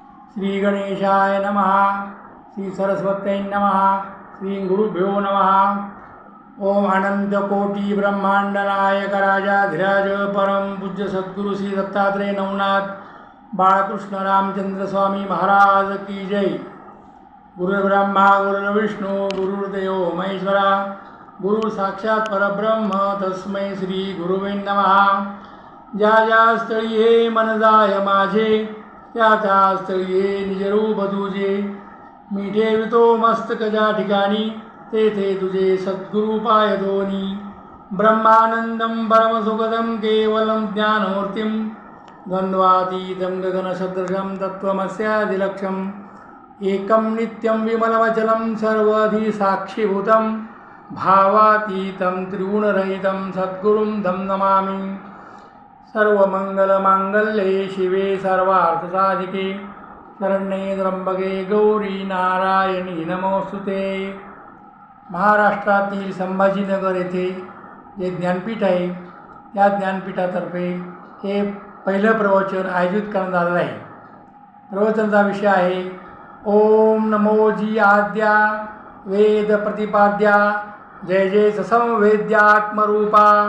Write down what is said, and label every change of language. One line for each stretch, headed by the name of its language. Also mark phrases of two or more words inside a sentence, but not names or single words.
Sanskrit: श्री गणेशाय नमः। श्री सरस्वत्यै नमः। श्री गुरुभ्यो नमः। ओम अनंत कोटि ब्रह्मांड नायक राजाधिराज परम पूज्य सद्गुरु श्री दत्तात्रेय नवनाथ बाळकृष्ण रामचंद्र स्वामी महाराज की जय। गुरुर्ब्रह्मा गुरुर्विष्णू गुरुर्देव महेश्वरा गुरु साक्षात परब्रह्म तस्मै श्री गुरुवे नमः।
Marathi: ज्या ज्या स्थळी हे मन जाय माझे त्या त्या स्थळी हे निजरूप तुझे। मी ठेवितो मस्तक ज्या ठिकाणी तेथे तुझे सद्गुरु पाय दोनी।
Sanskrit: ब्रह्मानंदं परमसुखदं केवलं ज्ञानमूर्तिं द्वन्द्वातीतं गगनसदृशं तत्त्वमस्यादिलक्ष्यम् एकं नित्यं विमलमचलं सर्वधि साक्षीभूतं भावातीतं त्रिगुणरहितं सद्गुरुं तं नमामि। सर्वमंगलमांगल्ये शिवे सर्वार्थसाधिके शरण्ये त्र्यंबके गौरी नारायणी नमोस्तुते।
Marathi: महाराष्ट्रातील संभाजीनगर येथे जे ज्ञानपीठ आहे त्या ज्ञानपीठातर्फे हे पहिलं प्रवचन आयोजित करण्यात आलेलं आहे। प्रवचनाचा विषय आहे ओम नमोजी आद्या वेद प्रतिपाद्या जय जय समवेद्यात्मरूपा।